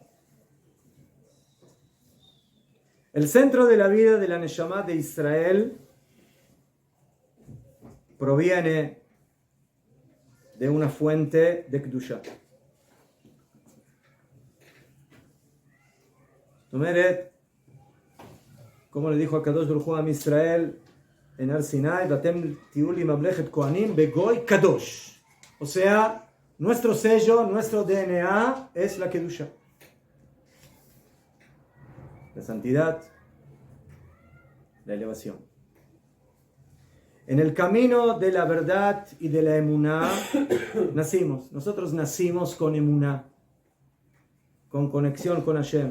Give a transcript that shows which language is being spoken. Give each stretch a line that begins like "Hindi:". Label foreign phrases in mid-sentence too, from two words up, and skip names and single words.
Spanish: El centro de la vida de la Neshama de Israel proviene de una fuente de Kedusha. Tomeret, como le dijo a
Hebrew: קדוש ברוך הוא
Spanish: a Israel en Ar Sinai,
Hebrew: ואתם תהיו לי ממלכת כהנים בגוי קדוש.
Spanish: O sea, nuestro sello, nuestro DNA es la Kedusha. La santidad, la elevación. En el camino de la verdad y de la emuná nosotros nacimos con emuná, con conexión con Hashem.